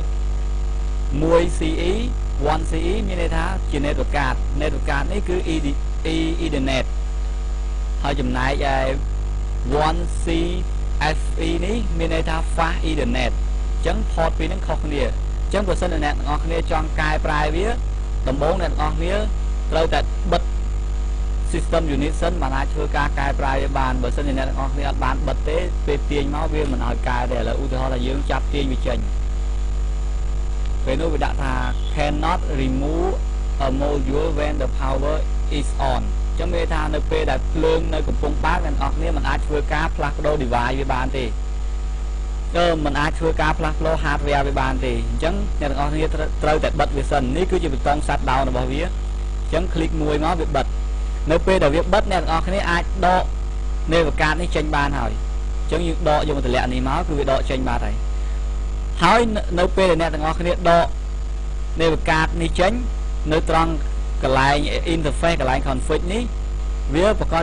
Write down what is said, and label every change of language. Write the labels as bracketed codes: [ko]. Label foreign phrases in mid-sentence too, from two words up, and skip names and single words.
[km] 1CE 1CE មានន័យថាជា [en] network card [km] នេះគឺ Ethernet ហើយចំណែកឯ 1CFE នេះមានន័យថា [en] fast Ethernet [km] អញ្ចឹង port ពីរហ្នឹងខុសគ្នាអញ្ចឹងបើសិនជាអ្នកទាំងអស់គ្នាចង់កែប្រែវាដំបូងអ្នកទាំងអស់គ្នាត្រូវតែបិទ [en] system unit [km] សិនបានអាចធ្វើការកែប្រែវាបានបើសិនជាអ្នកទាំងអស់គ្នាអត់បានបិទទេពេលទាញមកវាមិនឲ្យកែទេឥឡូវឧទាហរណ៍ថា យើងចាប់ទាញវាចេញពេលនោះវាដាក់ថា [en] cannot remove a module when the power is on [km] អញ្ចឹងមានថានៅពេលដែលភ្លើងនៅកំពុងបើកអ្នកទាំងអស់គ្នាមិនអាចធ្វើការផ្លាស់ប្ដូរ device វាបានទេមិនអាចធ្វើការផ្លាស់ប្ដូរ hardware វាបានទេអញ្ចឹងអ្នកទាំងអស់ គ្នាត្រូវតែបិទវាសិននេះគឺជាប៊ូតុង [en] shut down [km] របស់វាអញ្ចឹង click មួយមកវាបិទនៅពេលដែលវាបិទអ្នកទាំងអស់គ្នាអាចដក [en] network card [km] នេះចេញបានហើយអញ្ចឹងយើងដកយកមកតម្លាក់នេះ មកគឺវាដកចេញបានហើយនៅពេលដែលអ្នកទាំងអស់គ្នាដក [en] network card [km] នេះចេញនៅត្រង់កន្លែង interface កន្លែង config នេះវាប្រកាស